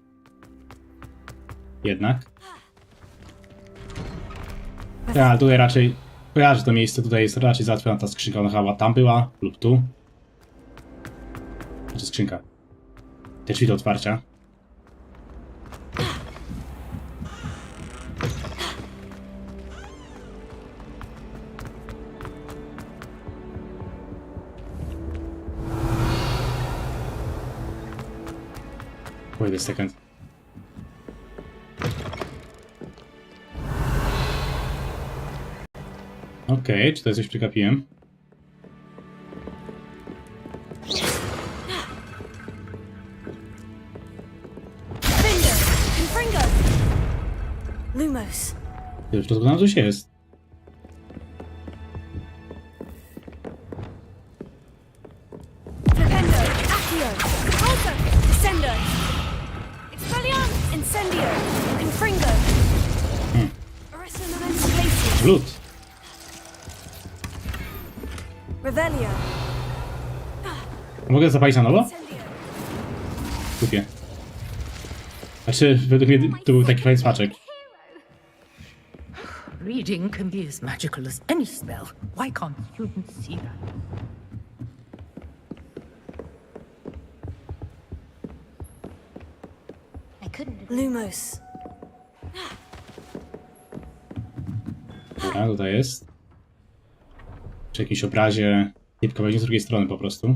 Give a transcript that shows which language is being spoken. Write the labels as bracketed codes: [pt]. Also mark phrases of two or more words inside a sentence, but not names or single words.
[pl] Jednak. Ja, ale tutaj raczej kojarzę to miejsce, tutaj jest raczej załatwiona ta skrzynka, ona chyba tam była, lub tu. Znaczy skrzynka. Te drzwi do otwarcia. [en] Wait a second. [pl] Okej, czy tutaj coś przegapiłem? Lumos. Już rozglądam, coś jest. Flipendo. Accio. Repulsor. Descendo. Expelliarmus. Incendio. Confringo. Arresto momentum placement. Lód. Revelio. Mogę zapalić na nowo? Incendio. Kupię. Znaczy, według mnie to był taki fajny smaczek. [en] Reading can be as magical as any spell. Why can't students see that? [pl] Lumos. Dobra, tutaj jest. Przy jakimś obrazie. Typka będzie z drugiej strony po prostu.